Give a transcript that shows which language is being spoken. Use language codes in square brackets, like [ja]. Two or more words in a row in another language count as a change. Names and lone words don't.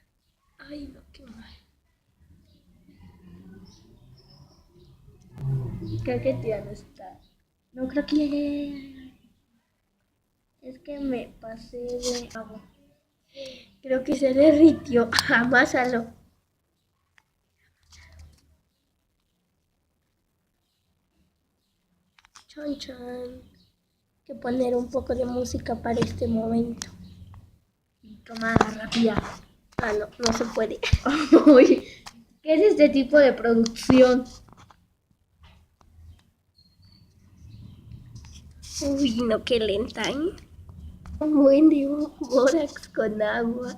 [es] Ay, no, qué mal. Creo que ya no está. No, creo que ya. Es que me pasé de agua. Creo que se derritió. Amásalo. Chan, chan. Hay que poner un poco de música para este momento. Cámara rápida. Ah, no, no se puede. Uy, ¿qué es este tipo de producción? Uy, no, qué lenta, Un buen dibujo, bórax con agua.